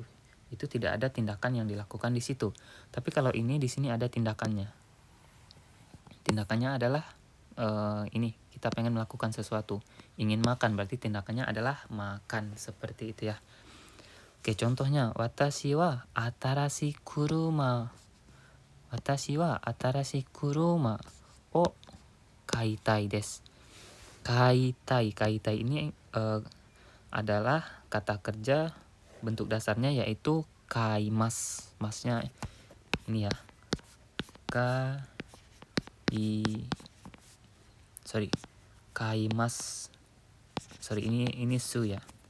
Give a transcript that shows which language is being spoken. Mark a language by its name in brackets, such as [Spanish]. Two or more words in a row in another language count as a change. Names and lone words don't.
[Indonesian] Itu tidak ada tindakan yang dilakukan di situ. Tapi kalau ini di sini ada tindakannya. Tindakannya adalah ini kita pengen melakukan sesuatu, ingin makan, berarti tindakannya adalah makan, seperti itu ya. Oke, contohnya [Japanese] 私は新しい車を買いたいです. [Indonesian] Kaitai ini adalah kata kerja bentuk dasarnya yaitu kaimas. Masnya ini ya, kaimas. Ini su ya.